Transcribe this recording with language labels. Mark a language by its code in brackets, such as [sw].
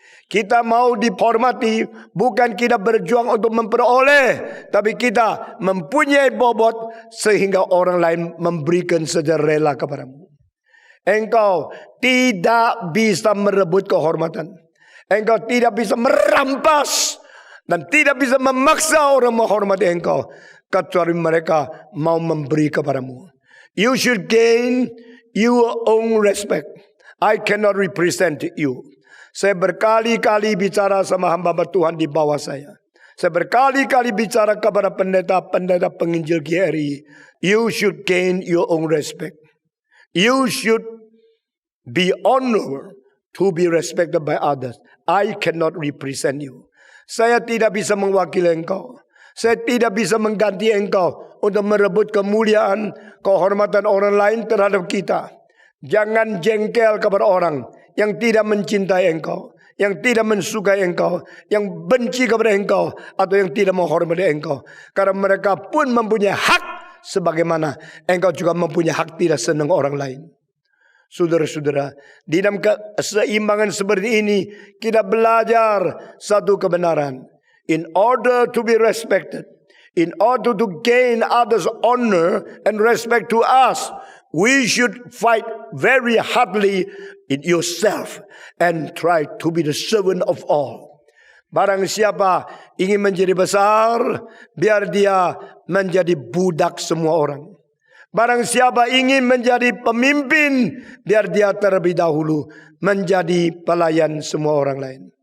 [id] Kita mau dihormati, bukan kita berjuang untuk memperoleh, tapi kita mempunyai bobot sehingga orang lain memberikan secara rela kepadamu. Engkau tidak bisa merebut kehormatan. Engkau tidak bisa merampas dan tidak bisa memaksa orang menghormati engkau, kecuali mereka mau memberi kepadamu. [en] You should gain your own respect. I cannot represent you. [id] Saya berkali-kali bicara sama hamba-hamba Tuhan di bawah saya. Saya berkali-kali bicara kepada pendeta-pendeta penginjil GRI. [en] You should gain your own respect. You should be honored to be respected by others. I cannot represent you. [id] Saya tidak bisa mewakili engkau. Saya tidak bisa mengganti engkau untuk merebut kemuliaan, kehormatan orang lain terhadap kita. Jangan jengkel kepada orang yang tidak mencintai engkau, yang tidak mensukai engkau, yang benci kepada engkau, atau yang tidak menghormati engkau. Karena mereka pun mempunyai hak, sebagaimana engkau juga mempunyai hak tidak senang orang lain. Saudara-saudara, di dalam keseimbangan seperti ini, kita belajar satu kebenaran. [en] In order to be respected, in order to gain others' honor and respect to us, we should fight very hardly in yourself and try to be the servant of all. [id] Barang siapa ingin menjadi besar, biar dia menjadi budak semua orang. Barang siapa ingin menjadi pemimpin, biar dia terlebih dahulu menjadi pelayan semua orang lain.